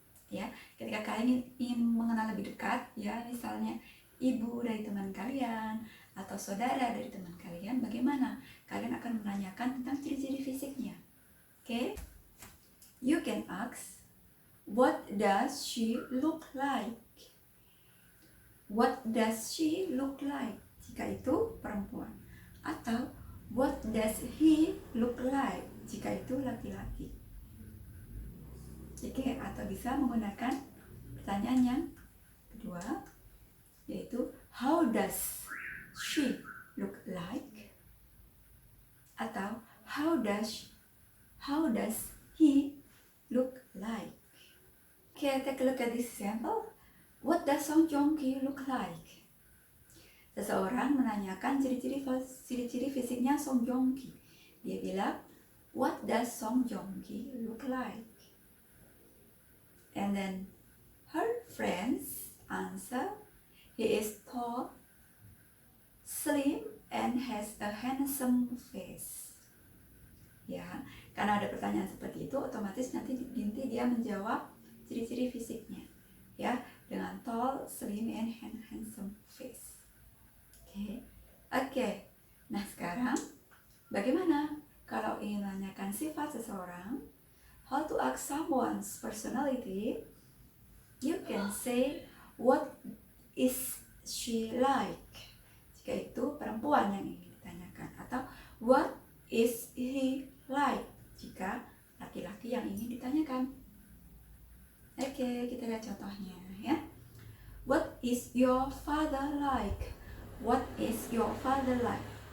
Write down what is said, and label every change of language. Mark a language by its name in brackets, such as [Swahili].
[Indonesian] Ya, ketika kalian ingin mengenal lebih dekat, ya, misalnya ibu dari teman kalian atau saudara dari teman kalian, bagaimana kalian akan menanyakan tentang ciri-ciri fisiknya? [English] Okay? You can ask, what does she look like? What does she look like? [Indonesian] Jika itu perempuan. [English] Atau what does he look like? [Indonesian] Jika itu laki-laki. Oke, atau bisa menggunakan pertanyaan yang kedua, yaitu [English] how does she look like? Atau how does he look like? Okay, take a look at this example. What does Song Joong Ki look like? [Indonesian] Seseorang menanyakan ciri-ciri fisiknya Song Joong Ki. Dia bilang, [English] what does Song Joong Ki look like? And then her friends answer, he is tall, slim, and has a handsome face. [Indonesian] Ya, karena ada pertanyaan seperti itu, otomatis nanti dia menjawab ciri-ciri fisiknya, ya, dengan [English] tall, slim, and handsome face. [Indonesian] Oke. Nah sekarang, bagaimana kalau ingin menanyakan sifat seseorang? [English] How to ask someone's personality? You can say, what is she like? [Indonesian] Jika itu perempuan yang ingin ditanyakan. Atau [English] what is he like? [Indonesian] Jika laki-laki yang ingin ditanyakan. Oke, kita lihat contohnya ya. [English] What is your father like? What is your father like?